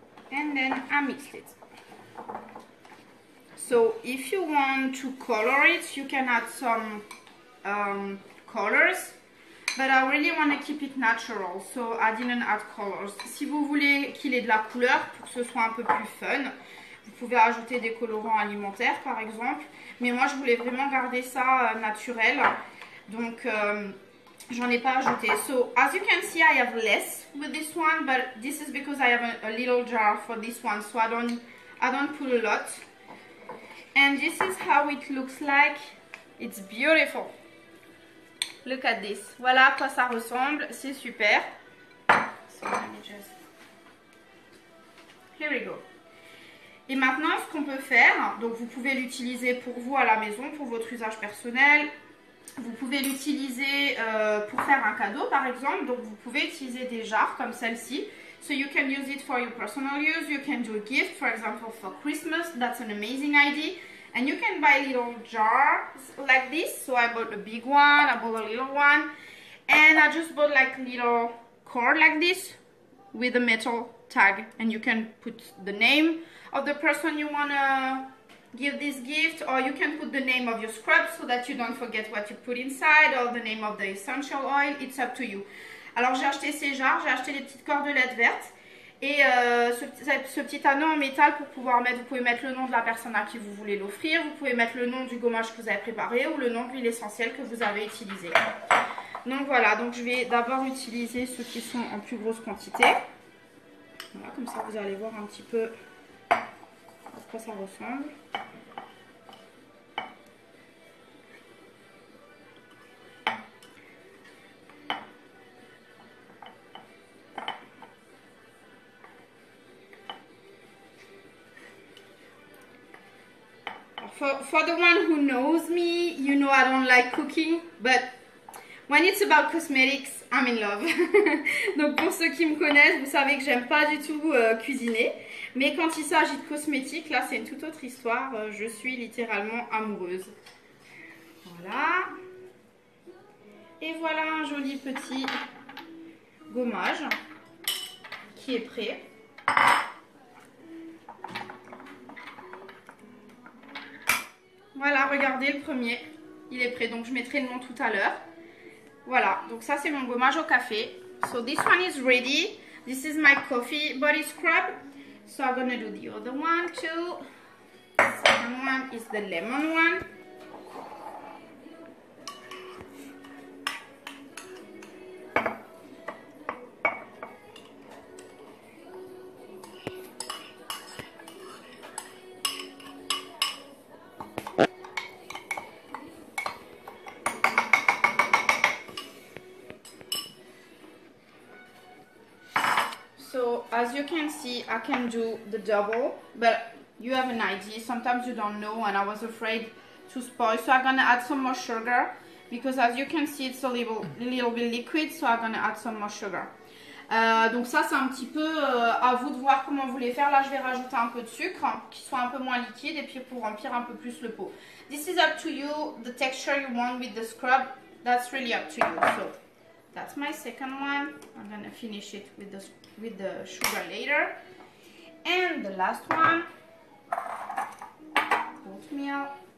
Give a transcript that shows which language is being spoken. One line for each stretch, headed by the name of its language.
English: And then I mixed it. So if you want to color it, you can add some colors. But I really want to keep it natural, so I didn't add colors.
French: Si vous voulez qu'il ait de la couleur pour que ce soit un peu plus fun, vous pouvez ajouter des colorants alimentaires par exemple. Mais moi je voulais vraiment garder ça naturel, donc j'en ai pas ajouté.
English: So as you can see, I have less with this one, but this is because I have a little jar for this one, so I don't put a lot. And this is how it looks like. It's beautiful. Look at this.
French: Voilà à quoi ça ressemble. C'est super.
English: So let me just... Here we go.
French: Et maintenant, ce qu'on peut faire, donc vous pouvez l'utiliser pour vous à la maison, pour votre usage personnel. Vous pouvez l'utiliser pour faire un cadeau, par exemple. Donc vous pouvez utiliser des jarres comme celle-ci.
English: So you can use it for your personal use. You can do a gift, for example, for Christmas. That's an amazing idea. And you can buy little jars like this. So I bought a big one, I bought a little one. And I just bought like little cord like this with a metal tag. And you can put the name of the person you want to give this gift, or you can put the name of your scrub so that you don't forget what you put inside, or the name of the essential oil. It's up to you.
French: Alors j'ai acheté ces jars, j'ai acheté des petites cordelettes vertes et ce petit anneau en métal pour pouvoir mettre, vous pouvez mettre le nom de la personne à qui vous voulez l'offrir, vous pouvez mettre le nom du gommage que vous avez préparé ou le nom de l'huile essentielle que vous avez utilisée. Donc voilà, donc je vais d'abord utiliser ceux qui sont en plus grosse quantité. Voilà, comme ça vous allez voir un petit peu à quoi ça ressemble.
English: For the one who knows me, you know I don't like cooking, but when it's about cosmetics, I'm in love.
French: Donc pour ceux qui me connaissent, vous savez que j'aime pas du tout cuisiner. Mais quand il s'agit de cosmétiques, là c'est une toute autre histoire. Je suis littéralement amoureuse. Voilà. Et voilà un joli petit gommage qui est prêt. Voilà, regardez le premier, il est prêt, donc je mettrai le nom tout à l'heure. Voilà, donc ça c'est mon gommage au café.
English: So this one is ready. This is my coffee body scrub. So I'm gonna do the other one too. The second one is the lemon one. So as you can see, I can do the double, but you have an idea. Sometimes you don't know, and I was afraid to spoil. So I'm gonna add some more sugar because as you can see, it's a little bit liquid. So I'm gonna add some more sugar.
French: Donc ça c'est un petit peu à vous de voir comment vous voulez faire. Là je vais rajouter un peu de sucre qui soit un peu moins liquide et puis pour remplir un peu plus le pot.
English: This is up to you, the texture you want with the scrub, that's really up to you. So that's my second one. I'm gonna finish it with the sugar later. And the last one, oatmeal.